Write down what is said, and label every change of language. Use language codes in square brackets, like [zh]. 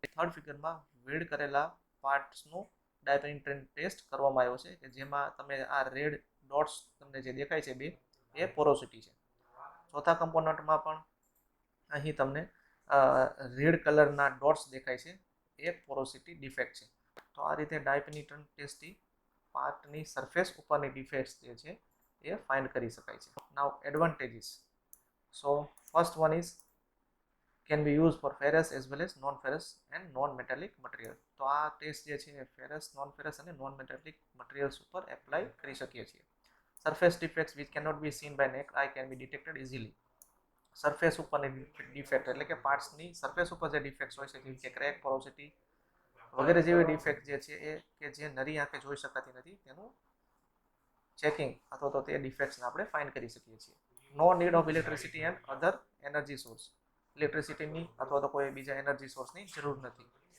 [gu] Third ફિગરમાં weld કરેલા પાર્ટ્સનું ડાય પેનિટ્રન્ટ test કરવામાં આવ્યો છે કે જેમાં તમે આ રેડ ડોટ્સ તમને જે દેખાય છે બે એ પોરોસિટી છે. ચોથા કમ્પોનન્ટમાં પણ અહીં તમને રેડ કલરના ડોટ્સ દેખાય છે એ પોરોસિટી ડિફેક્ટ છે. તો આ રીતે ડાય પેનિટ્રન્ટ ટેસ્ટથી પાર્ટની સરફેસ ઉપરની ડિફેક્ટ્સ જે છે એ ફાઇન્ડ કરી શકાય છે. [en] Now advantages. So first one is can be used for ferrous as well as non-ferrous and non-metallic material. [gu] તો આ ટેસ્ટ જે છે એ ફેરસ, નોન ફેરસ અને નોન મેટાલિક મટીરિયલ્સ ઉપર એપ્લાય કરી શકીએ છીએ. [en] Surface defects which cannot be seen by naked eye can be detected easily. [gu] Surface ઉપરની ડિફેક્ટ એટલે કે પાર્ટ્સની સરફેસ ઉપર જે ડિફેક્ટ્સ હોય છે જેમ કે ક્રેક, પોરોસિટી વગેરે જેવી ડિફેક્ટ જે છે એ કે જે નરી આંખે જોઈ શકાતી નથી તેનું ચેકિંગ અથવા તો તે ડિફેક્ટ્સને આપણે ફાઇન્ડ કરી શકીએ છીએ. [en] No need of electricity and other energy source. [gu] ઇલેક્ટ્રિસિટીની અથવા તો કોઈ બીજા એનર્જી સોર્સની જરૂર નથી.